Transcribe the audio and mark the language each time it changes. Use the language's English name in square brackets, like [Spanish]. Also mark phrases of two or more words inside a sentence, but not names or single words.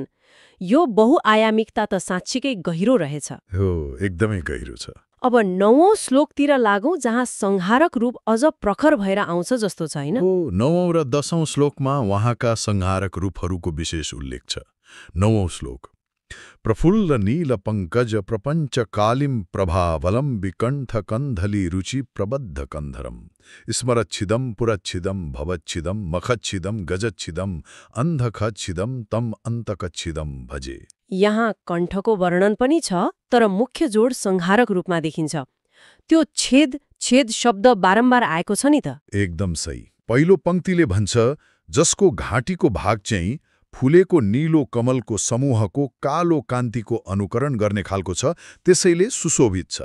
[Nepali] यो बहुआयामिकता त साँच्चीकै गहिरो रहेछ। हो, एकदमै गहिरो छ। अब 9औं श्लोकतिर लागौं, जहाँ संहारक रूप अझ प्रखर भएर आउँछ जस्तो छ, हैन? हो, 9औं र 10औं श्लोकमा उहाँका संहारक रूपहरूको विशेष उल्लेख छ। 9औं श्लोक, [Sanskrit] प्रफुल्ल नील पंकज प्रपञ्च कालिम प्रभावलम विकण्ठ कन्धली रुचि प्रबद्ध कन्धरम स्मरच्छिदम पुरच्छिदम भवच्छिदम मखच्छिदम गजच्छिदम अन्धखच्छिदम तम अन्तकच्छिदम भजे। [Nepali] यहाँ कण्ठको वर्णन पनि छ, तर मुख्य जोड संहारक रूपमा देखिन्छ। त्यो छेद छेद शब्द बारम्बार आएको छ नि त? एकदम सही। पहिलो पंक्तिले भन्छ, जसको घाँटीको भाग चाहिँ फुलेको नीलो कमलको समूहको कालो कान्तिको अनुकरण गर्ने खालको छ, त्यसैले सुशोभित छ।